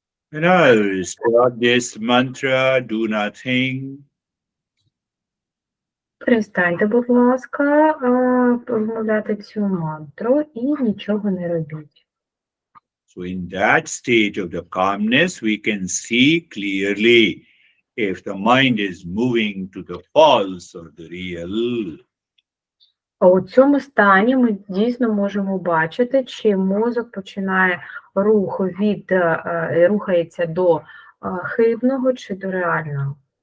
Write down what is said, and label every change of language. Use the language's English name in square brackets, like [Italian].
[English] And now start this mantra, do nothing. [Ukrainian] Перестаньте, будь ласка, вимовляти цю мантру і нічого не робіть. [English] So, in that state of the calmness, we can see clearly if the mind is moving to the false or the real. [Ukrainian] А у цьому стані ми дійсно можемо бачити, чи мозок починає рух рухається до хибного чи до реального.